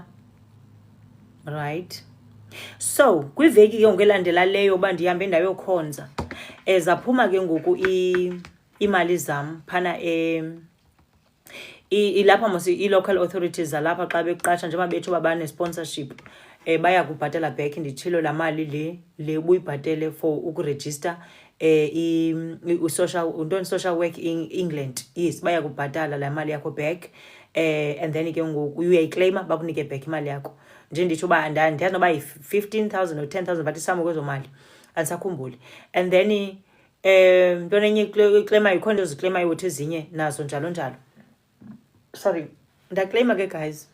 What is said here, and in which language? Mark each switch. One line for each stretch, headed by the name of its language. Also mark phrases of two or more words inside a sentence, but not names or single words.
Xhosa: Right, so kwiveki ke ngelandela leyo uba ndihambe ndayokhonza, zaphuma ke ngoku imali zam phana ilapha mos i-
English: local authorities
Xhosa: zalapha xa beqasha njengoba bethu uba bane-sponsorship, baya kubhatala back. Nditshilo laa mali le ubuyibhatele for ukurejista
English: social work in England.
Xhosa: Yes, baya kubhatala laa mali yakho back,
English: and then
Xhosa: ke ngoku uyayiclaima bakunike back imali yakho. Nje nditsho uba ndiyazi noba yi-15,000 or 10,000 but isamo kwezo mali andisakhumbuli.
English: And then
Xhosa: ntona enye iclaimayo, ikhona into ziclaimayo uthi ezinye nazo njalo. Sorry, ndaclaima ke guys.